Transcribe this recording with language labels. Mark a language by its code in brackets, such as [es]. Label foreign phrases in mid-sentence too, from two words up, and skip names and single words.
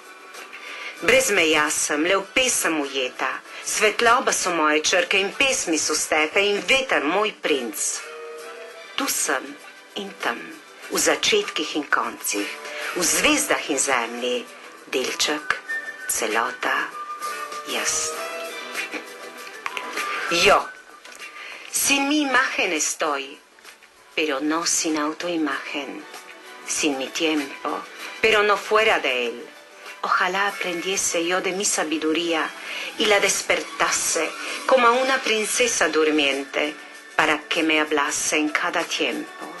[sl] Brez meja sem, le v pesem ujeta, svetloba so moje črke in pesmi so stepe in veter moj princ. Tu sem in tam, v začetkih in koncih, v zvezdah in zemlji, delček, celota, jaz. [es] Yo, sin mi imagen estoy, pero no sin autoimagen, sin mi tiempo, pero no fuera de él. Ojalá aprendiese yo de mi sabiduría y la despertase como a una princesa durmiente para que me hablase en cada tiempo.